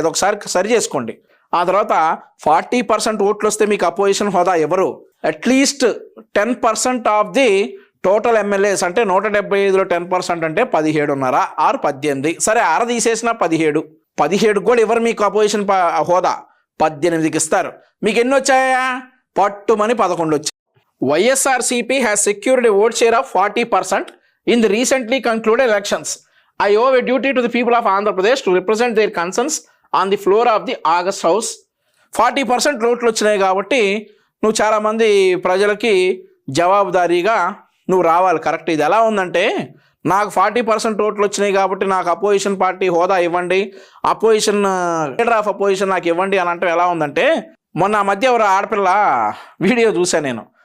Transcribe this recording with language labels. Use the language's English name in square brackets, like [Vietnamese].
[Telugu] అది ఒకసారి సరి చేసుకోండి. ఆ తర్వాత 40% ఓట్లు వస్తే మీకు అపోజిషన్ హోదా ఎవరు? [English] at least 10% of the total MLAs [Telugu] అంటే 175లో 10% అంటే 17.5 ఆరు 18. సరే, అర తీసేసిన 17 కూడా ఎవరు మీకు అపోజిషన్ హోదా? 18కి ఇస్తారు. మీకు ఎన్ని వచ్చాయా? పట్టుమని 11 వచ్చాయి. [English] YSRCP has secured a vote share of 40% in the recently concluded elections. I owe a duty to the people of Andhra Pradesh to represent their concerns on the floor of the August House. [Telugu] 40% ఓట్లు వచ్చినాయి కాబట్టి నువ్వు చాలామంది ప్రజలకి జవాబుదారీగా నువ్వు రావాలి. Correct. ఇది ఎలా ఉందంటే, నాకు 40% ఓట్లు వచ్చినాయి కాబట్టి నాకు అపోజిషన్ పార్టీ హోదా ఇవ్వండి, అపోజిషన్ లీడర్ ఆఫ్ అపోజిషన్ నాకు ఇవ్వండి అని అంటే ఎలా ఉందంటే, మొన్న మధ్య ఎవరు ఆడపిల్ల వీడియో చూశాను నేను.